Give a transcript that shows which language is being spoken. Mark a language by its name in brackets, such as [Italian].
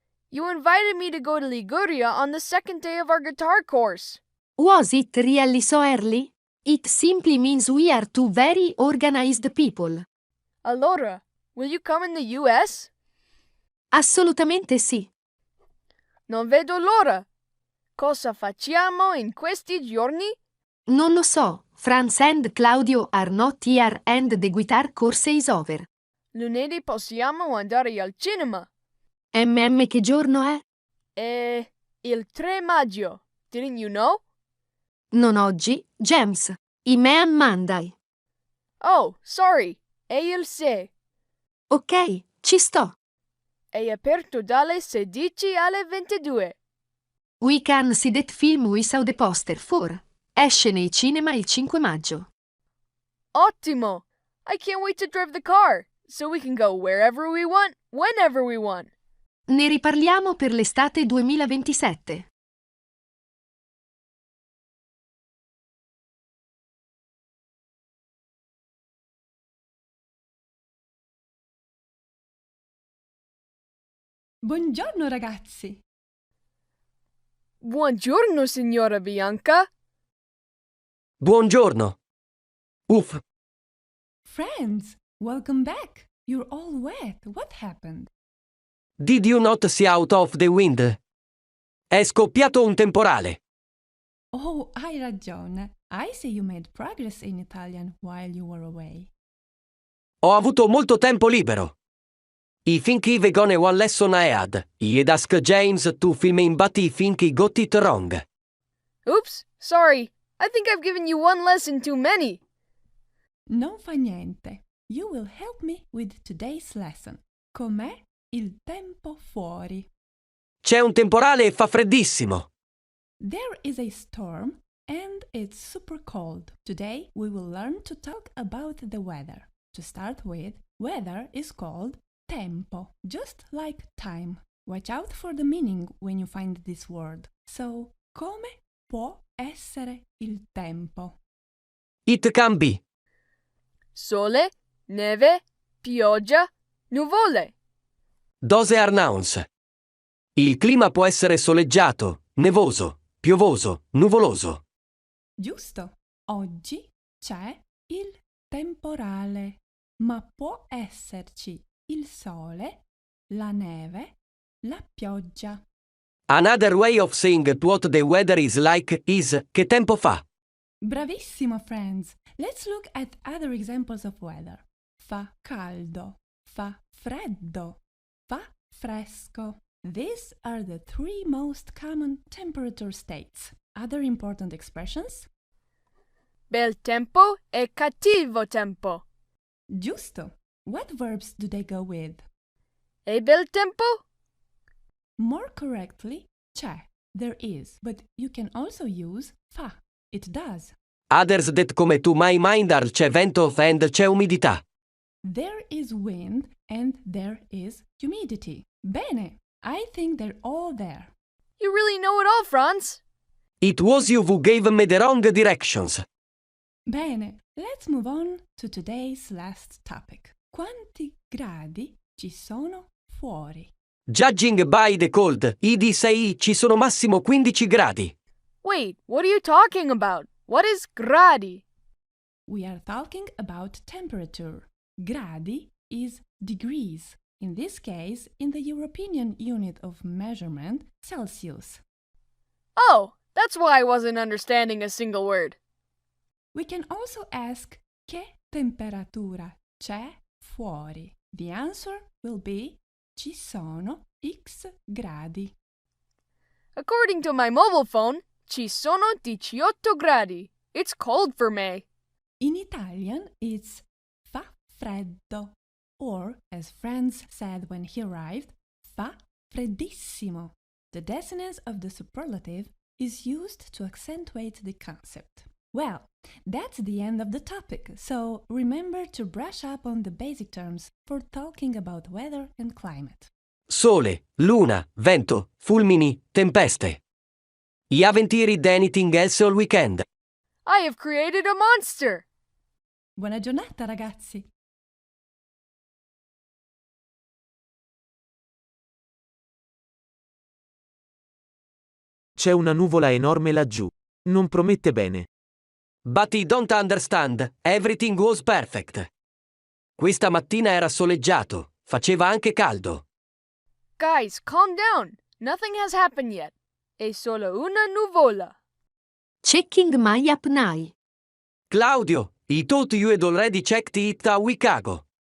[English] You invited me to go to Liguria on the second day of our guitar course. Was it really so early? It simply means we are two very organized people. Allora, will you come in the US? [Italian] Assolutamente sì. Non vedo l'ora. Cosa facciamo in questi giorni? Non lo so. [English] Franz and Claudio are not here and the guitar course is over. [Italian] Lunedì possiamo andare al cinema. Che giorno è? È il 3 maggio. [English] Didn't you know? [Italian] Non oggi, James. È Monday. [English] Oh, sorry. [Italian] È il 6. Ok, ci sto. È aperto dalle 16 alle 22. [English] We can see that film we saw the poster for. [Italian] Esce nei cinema il 5 maggio. Ottimo! [English] I can't wait to drive the car, so we can go wherever we want, whenever we want. [Italian] Ne riparliamo per l'estate 2027. Buongiorno ragazzi! Buongiorno, signora Bianca. Buongiorno. Uff, [English] Friends, welcome back! You're all wet. What happened? did you not see out of the wind? [Italian] È scoppiato un temporale. Oh, hai ragione. [English] I see you made progress in Italian while you were away. [Italian] Ho avuto molto tempo libero. [English] I think I've gone one lesson ahead. I'd ask James to film in but I think he got it wrong. Oops, sorry. I think I've given you one lesson too many. [Italian] Non fa niente. [English] You will help me with today's lesson. [Italian] Com'è il tempo fuori? C'è un temporale e fa freddissimo. [English] There is a storm and it's super cold. Today we will learn to talk about the weather. To start with, weather is called tempo, just like time. Watch out for the meaning when you find this word. [Italian] So, come può essere il tempo? [English] It can be. [Italian] Sole, neve, pioggia, nuvole. [English] Those are nouns. [Italian] Il clima può essere soleggiato, nevoso, piovoso, nuvoloso. Giusto. Oggi c'è il temporale, ma può esserci il sole, la neve, la pioggia. [English] Another way of saying what the weather is like is [Italian] che tempo fa. Bravissimo, friends! [English] Let's look at other examples of weather. [Italian] Fa caldo, fa freddo, fa fresco. [English] These are the three most common temperature states. Other important expressions? [Italian] Bel tempo e cattivo tempo. Giusto. [English] What verbs do they go with? [Italian] E bel tempo? [English] More correctly, c'è, there is, but you can also use fa. It does. Others that come to my mind are [Italian] c'è vento [English] and [Italian] c'è umidità. [English] There is wind and there is humidity. Bene, I think they're all there. You really know it all, Franz. It was you who gave me the wrong directions. Bene, let's move on to today's last topic. [Italian] Quanti gradi ci sono fuori? [English] Judging by the cold, i say [Italian] ci sono massimo 15 gradi. [English] Wait, what are you talking about? What is gradi? We are talking about temperature. Gradi is degrees. In this case, in the European unit of measurement, Celsius. Oh, that's why I wasn't understanding a single word. We can also ask [Italian] che temperatura c'è fuori. [English] The answer will be [Italian] ci sono x gradi. [English] According to my mobile phone, [Italian] ci sono 18 gradi. [English] It's cold for May. In Italian, it's [Italian] fa freddo. [English] Or, as Franz said when he arrived, [Italian] fa freddissimo. [English] The desinence of the superlative is used to accentuate the concept. Well, that's the end of the topic, so remember to brush up on the basic terms for talking about weather and climate. [Italian] Sole, luna, vento, fulmini, tempeste. [English] You haven't heard anything else all weekend. I have created a monster. [Italian] Buona giornata, ragazzi! C'è una nuvola enorme laggiù. Non promette bene. [English] But I don't understand, everything was perfect. [Italian] Questa mattina era soleggiato, faceva anche caldo. [English] Guys, calm down. Nothing has happened yet. [Italian] È solo una nuvola. [English] Checking my app now. Claudio, I thought you had already checked it a week ago.